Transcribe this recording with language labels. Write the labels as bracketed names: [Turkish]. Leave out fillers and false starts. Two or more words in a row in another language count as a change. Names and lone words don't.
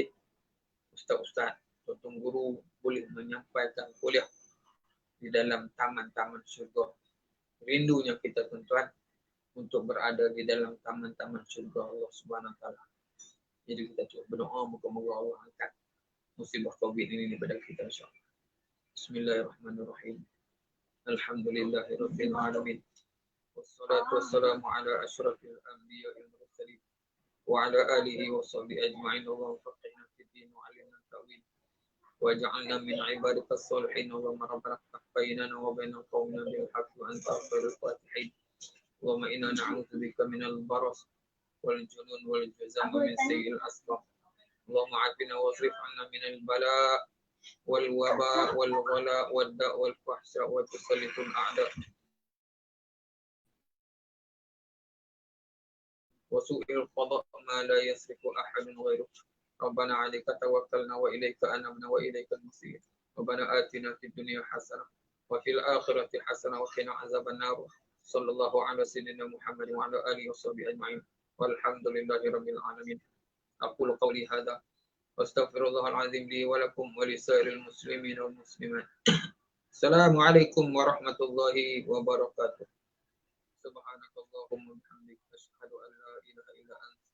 [Malay] Ustaz-ustaz, tuan guru boleh menyampaikan kuliah di dalam taman-taman syurga. Rindunya kita tuan-tuan untuk berada di dalam taman-taman syurga [Arabic] الله سبحانه وتعالى. [Malay] Jadi kita cuba berdoa moga-moga Allah angkat musibah COVID ini daripada kita [Arabic] إن شاء الله. بسم الله الرحمن الرحيم. الحمد لله رب العالمين. والصلاة والسلام على أشرف الأنبياء والمرسلين وعلى آله وصحبه أجمعين. اللهم فقهنا في الدين وعلمنا التأويل واجعلنا من عبادك الصالحين. اللهم ربنا افتح بيننا وبين قومنا بالحق وأنت خير الفاتحين. اللهم إنا نعوذ بك من البرص والجنون والجذام ومن سيئ الأسقام. اللهم عافنا واصرف عنا من البلاء والوباء والغلاء والداء والفحشاء وتسلط الأعداء وسوء القضاء ما لا يصرفه أحد غيرك. ربنا عليك توكلنا وإليك أنبنا وإليك المصير. ربنا آتنا في الدنيا حسنة وفي الآخرة حسنة وقنا عذاب النار. صلى الله على سيدنا محمد وعلى آله وصحبه أجمعين. والحمد لله رب العالمين. أقول قولي هذا وأستغفر الله العظيم لي ولكم ولسائر المسلمين والمسلمات. السلام عليكم ورحمة الله وبركاته. سبحانك اللهم وبحمدك أشهد أن لا إله إلا أنت